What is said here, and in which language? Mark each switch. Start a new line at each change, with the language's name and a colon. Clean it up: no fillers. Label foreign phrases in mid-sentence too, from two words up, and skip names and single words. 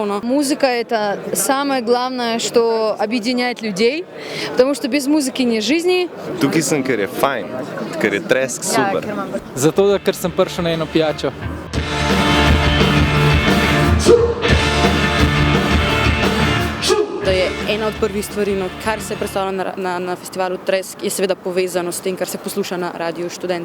Russian: Музыка – это самое главное, что объединяет людей, потому что без музыки нет жизни.
Slovenian: Tukaj sem, ker je fajn, ker je Tresk super. Zato, ker sem prišel na eno pijačo. Da je ena od prvih stvari, kar se predstavlja na festivalu Tresk, je seveda povezano s tem, kar se posluša na Radiu Študent.